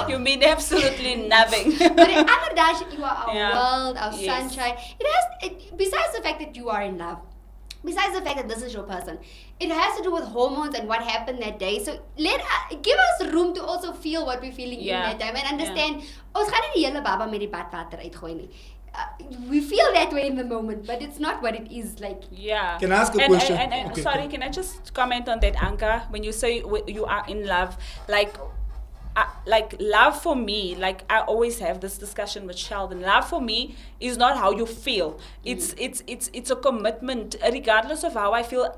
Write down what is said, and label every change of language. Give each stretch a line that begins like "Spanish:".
English: you mean absolutely nothing. But in other days, you are our world, our sunshine. Besides the fact that you are in love, besides the fact that this is your person, it has to do with hormones and what happened that day. So give us room to also feel what we're feeling in that time and understand.
Afrikaans: Ons gaan nie die hele baba met die badwater uitgooi nie.
English: We feel that way in the moment, but it's not what it is like. Yeah. Can I ask a question? Okay, sorry, can I just comment on that, Anka? When you say you are in love, like love for me, like I always have this discussion with Sheldon. Love for me is not how you feel. It's a commitment, regardless of how I feel.